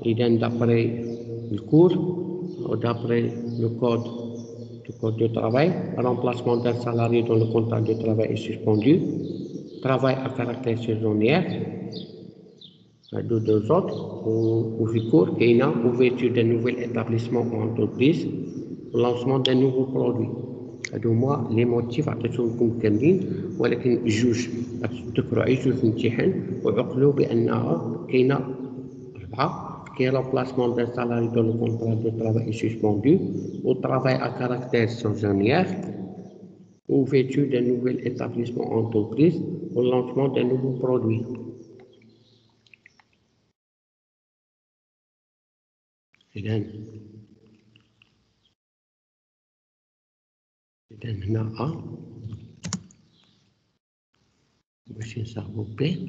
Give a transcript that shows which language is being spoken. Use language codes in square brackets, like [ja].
[fr] Il donne d'après le cours, ou d'après le code de travail, remplacement d'un salarié dont le contrat de travail est suspendu, travail à caractère saisonnier, de deux autres, ou recours, et une ouverture d'un nouvel établissement ou entreprise, lancement d'un nouveau produit. [ar] هادو هما لي موتيف عطيتهم لكم كاملين، ولكن جوج تذكروا اي جوج في الامتحان وعقلوا بانها كاينه 4. كاين [fr] remplacement d'un salarié dont le contrat de travail est suspendu, au travail à caractère saisonnier, ouverture d'un nouvel établissement ou entreprise, au lancement d'un nouveau produit. [ar] إذا هنا A باش نصاحبو B.